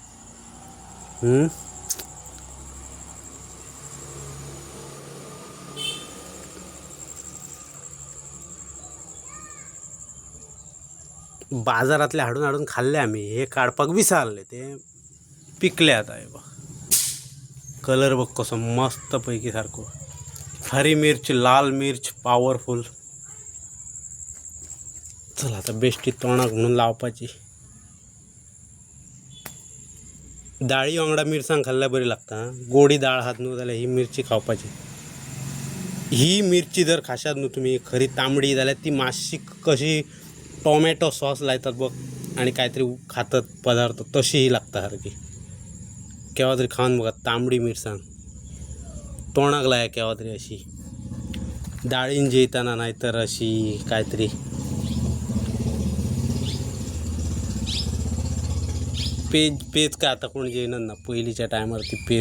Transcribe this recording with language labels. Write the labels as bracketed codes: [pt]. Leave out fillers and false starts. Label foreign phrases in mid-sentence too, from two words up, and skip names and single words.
[kok] बाजारातले हाडून हाडून खाल्ले आम्ही. हे काढपाक विसरले, ते पिकले आता. [mr] हे बघ कलर बघ कसं मस्त पैकी सारखं. [hi] हरी मिर्च, लाल मिर्च पॉवरफुल. [kok] चला आता बेस्टी तोंडाक म्हणून लावपाची. डाळी वांगडा मिरसांग खाल्ल्या बरी लागता. गोडी डाळ हात न्हू जाल्यार ही मिरची खावपाची. ही मिरची जर खाशात न्हू तुम्ही खरी तांबडी जाल्यार ती मातशी कशी टोमॅटो सॉस लायतात बघ आणि काहीतरी खातात पदार्थ, तशी ही लागता सारखी. केव्हा तरी खाऊन बघा तांबडी मिरसांग. तोंडाक लाया केव्हा तरी अशी डाळीन जेयताना, नाहीतर अशी काहीतरी. [mr] पेज पेज काय आता कोण जेयणार ना, पहिलीच्या टायमावरती पेज.